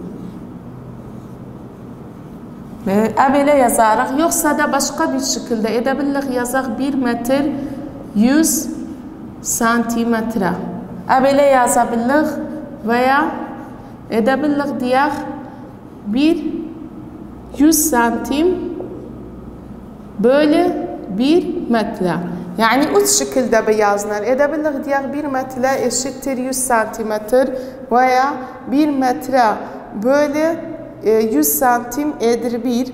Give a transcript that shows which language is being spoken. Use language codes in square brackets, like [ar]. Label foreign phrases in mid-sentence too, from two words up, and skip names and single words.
[az] Belə yazarıq, yoxsa da başqa bir şəkildə edə bilirik, yazaq 1 metr 100 santimetre. Belə yaza bilirik və ya edə bilirik deyək 100 santim bölü 1 metre. [tr] Yani üç şekilde bir yazılır. [az] Edə bilirik deyək 1 metre eşittir 100 santimetr veya 1 metre bölü 100 santim edir 1.